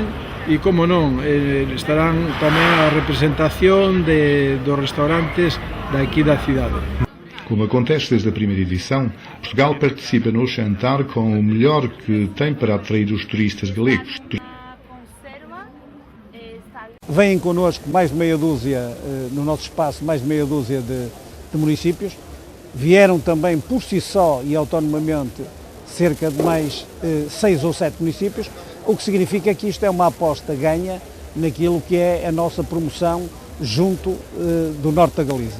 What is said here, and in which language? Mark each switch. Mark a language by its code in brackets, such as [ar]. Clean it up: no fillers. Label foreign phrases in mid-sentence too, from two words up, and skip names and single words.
[gl] E, como non, estarán tamén a representación dos restaurantes daqui da cidade. [pt] Como acontece desde a primeira edição, Portugal participa no Santar com o melhor que tem para atrair os turistas galegos. Vêm connosco mais de meia dúzia, no nosso espaço, mais de meia dúzia de municípios. Vieram também por si só e autonomamente cerca de mais 6 ou 7 municípios, o que significa que isto é uma aposta ganha naquilo que é a nossa promoção junto do norte da Galiza.